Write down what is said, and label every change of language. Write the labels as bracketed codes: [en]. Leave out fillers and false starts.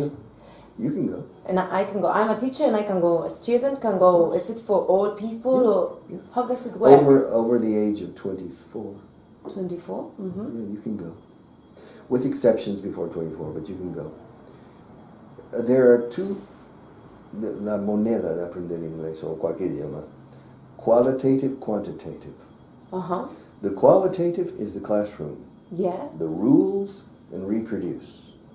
[en] Yeah. You can go. And I can go. I'm a teacher, and I can go. A student can go. Is it for all people, or how does it work? Over the age of 24. 24. Yeah, you can go. With exceptions before 24, but you can go. There are two. [es] La moneda de aprender inglés o cualquier idioma. [en] Qualitative, quantitative. The qualitative is the classroom. Yeah. The rules and reproduce.